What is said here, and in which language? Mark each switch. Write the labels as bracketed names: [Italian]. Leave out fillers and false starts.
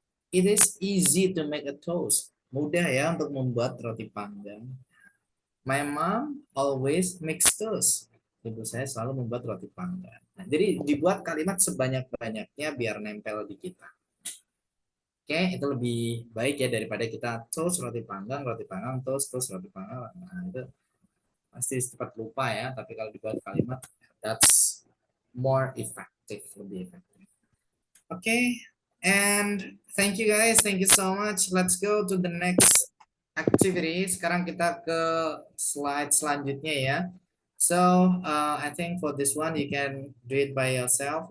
[English] It is easy to make a toast. [Indonesian] Mudah ya untuk membuat roti panggang. [English] My mom always makes toast. [Indonesian] Ibu saya selalu membuat roti panggang. Nah, jadi dibuat kalimat sebanyak-banyaknya biar nempel di kita. Oke, itu lebih baik ya daripada kita toast roti panggang, toast roti panggang. Nah, itu pasti cepat lupa ya. Tapi kalau dibuat kalimat, [English] that's more effective, [Indonesian] lebih efektif. [English] Oke, and thank you guys, thank you so much. Let's go to the next activity. [Indonesian] Sekarang kita ke slide selanjutnya ya. [English] So, I think for this one you can do it by yourself.